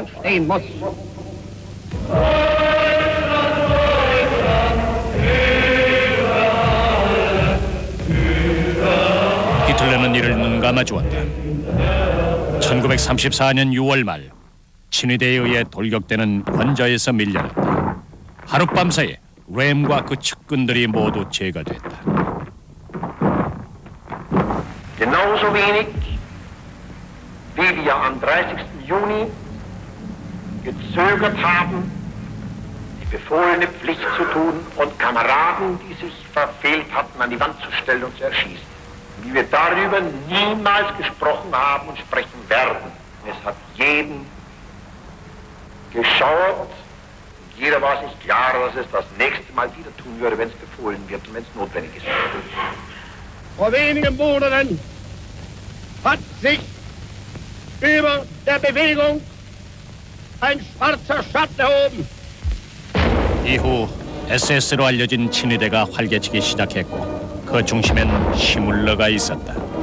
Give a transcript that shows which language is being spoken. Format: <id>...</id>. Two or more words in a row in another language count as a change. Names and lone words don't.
<ko>히틀러는 이를 눈감아 주었다. 1934년 6월 말 친위대에 의해 돌격대는 관저에서 밀려났다. 하룻밤 사이에 램과 그 측근들이 모두 제거됐다.</ko> <de>Genauso wenig wie wir am 30. Juni gezögert haben, die befohlene Pflicht zu tun und Kameraden, die sich verfehlt hatten, an die Wand zu stellen und zu erschießen. Wie wir darüber niemals gesprochen haben und sprechen werden. Es hat jeden geschauert. Jeder war sich klar, dass es das nächste Mal wieder tun würde, wenn es befohlen wird und wenn es notwendig ist. Vor wenigen Monaten hat sich über der Bewegung ein schwarzer Schatten erhoben.</de> <ko>이후 SS로 알려진 친위대가 활개치기 시작했고 그 중심엔 히물러가 있었다.</ko>